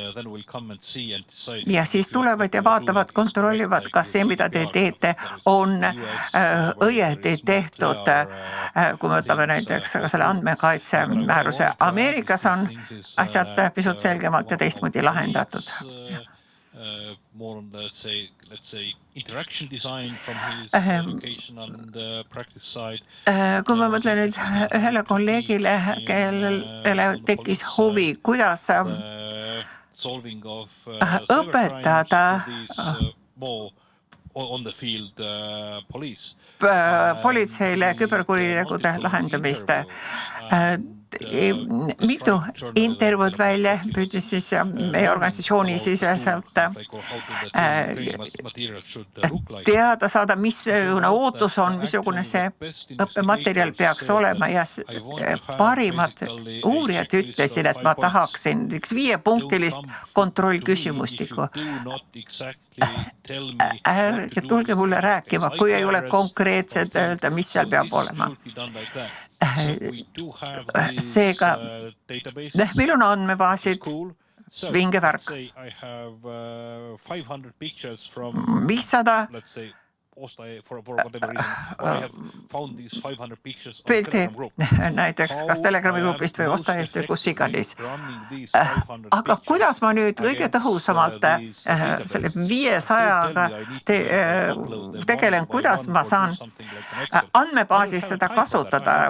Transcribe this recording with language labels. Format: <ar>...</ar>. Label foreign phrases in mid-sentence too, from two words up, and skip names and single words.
<et>Ja siis tulevad ja vaatavad, kontrollivad, kas see, mida te teete, on õieti tehtud. Kui me võtame näiteks selle andmekaitse määruse. Ameerikas on asjad pisut selgemalt ja teistmoodi lahendatud.</et> <en>More on, let's say interaction design from his education and practice side.</en> <et>Kui ma mõtlen nüüd ühele kolleegile, kellele tekkis huvi, kuidas õpetada</et> <en>on the field police.</en> <et>Politseile küberkuritegude lahendamist. Mitu intervjuud välja püüdis siis meie organisatsiooni siseselt teada saada, missugune ootus on, missugune see õppematerjal peaks olema ja parimad uurijad ütlesid, et ma tahaksin 5-punktilist kontrollküsimustikku. Ärge tulge mulle rääkima, kui ei ole konkreetselt öelda, mis seal peab olema. Seega, meil on andmebaasid, vinge värk.</et> <en>Say I have 500 pictures from 500 let's say for whatever reason, or I have found these 500 pictures on</en> <et>pilti</et> <en>Telegram group.</en> <et>näiteks kas Telegrami grupist või Osta Eesti või kus iganes. Aga kuidas ma nüüd kõige tõhusamalt selle 500-ga tegelen, kuidas ma saan andmebaasis seda kasutada?</et>